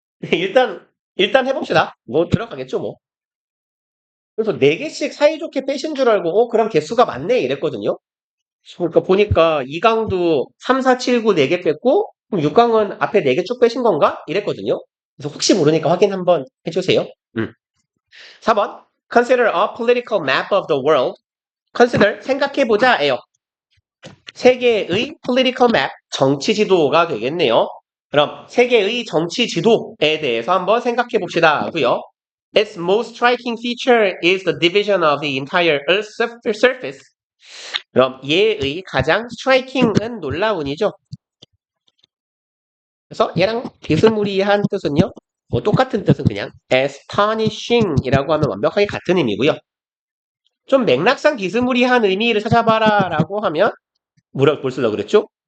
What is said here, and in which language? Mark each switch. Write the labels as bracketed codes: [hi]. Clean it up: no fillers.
[ko] 네, 일단 해봅시다. 뭐 들어가겠죠, 뭐. 그래서 4개씩 사이좋게 빼신 줄 알고, 그럼 개수가 많네, 이랬거든요. 그러니까 보니까 2강도 3, 4, 7, 9 4개 뺐고, 그럼 6강은 앞에 4개 쭉 빼신 건가? 이랬거든요. 그래서 혹시 모르니까 확인 한번 해주세요. 4번. [en] Consider a political map of the world. [ko] Consider, 생각해보자예요. 세계의 political map, 정치 지도가 되겠네요. 그럼 세계의 정치 지도에 대해서 한번 생각해봅시다 하고요. [en] Its most striking feature is the division of the entire Earth's surface. [ko] 그럼 얘의 가장 striking은 놀라운이죠. 그래서 얘랑 비스무리한 뜻은요. 뭐 똑같은 뜻은 그냥 astonishing이라고 하면 완벽하게 같은 의미고요. 좀 맥락상 비스무리한 의미를 찾아봐라 라고 하면 뭘 쓰려고 그랬죠?